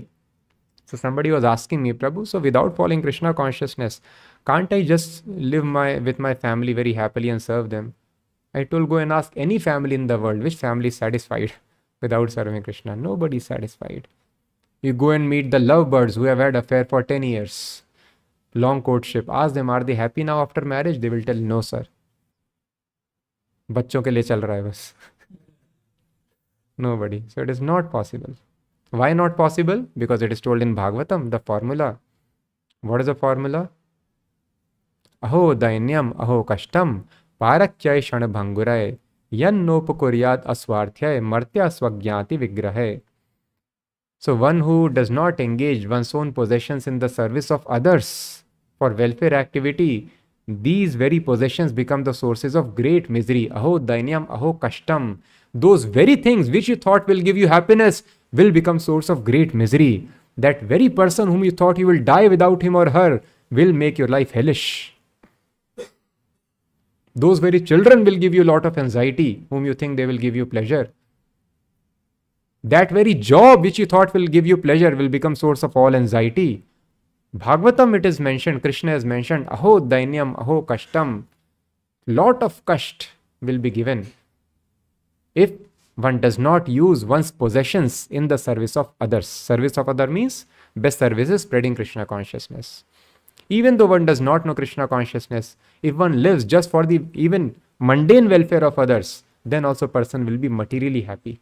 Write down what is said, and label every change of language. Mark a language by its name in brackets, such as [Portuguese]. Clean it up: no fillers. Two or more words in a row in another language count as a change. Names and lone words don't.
[English] So somebody was asking me, Prabhu, so without following Krishna consciousness, can't I just live with my family very happily and serve them? I told, go and ask any family in the world, which family is satisfied without serving Krishna? Nobody is satisfied. You go and meet the lovebirds who have had affair for 10 years, long courtship. Ask them, are they happy now after marriage? They will tell, no sir. [Hindi] बच्चों के लिए चल रहा है बस. [English] Nobody. So it is not possible. Why not possible? Because it is told in Bhagavatam, the formula. What is the formula? [Sanskrit] अहो दैन्यम् अहो कष्टं पारक्यैः क्षणभङ्गुरैः यन् नोपकुर्याद् अस्वार्थैः मर्त्यः स्वज्ञातिविग्रहैः. [English] So one who does not engage one's own possessions in the service of others for welfare activity, these very possessions become the sources of great misery. [Sanskrit] अहो दैन्यम् अहो कष्टम्. [English] Those very things which you thought will give you happiness will become source of great misery. That very person whom you thought you will die without him or her will make your life hellish. Those very children will give you a lot of anxiety, whom you think they will give you pleasure. That very job which you thought will give you pleasure will become source of all anxiety. Bhagavatam it is mentioned, Krishna has mentioned, [Sanskrit] अहो दैन्यम्, अहो कष्टम्. [English] Lot of kasht will be given if one does not use one's possessions in the service of others. Service of other means best service is spreading Krishna consciousness. Even though one does not know Krishna consciousness, if one lives just for the even mundane welfare of others, then also person will be materially happy.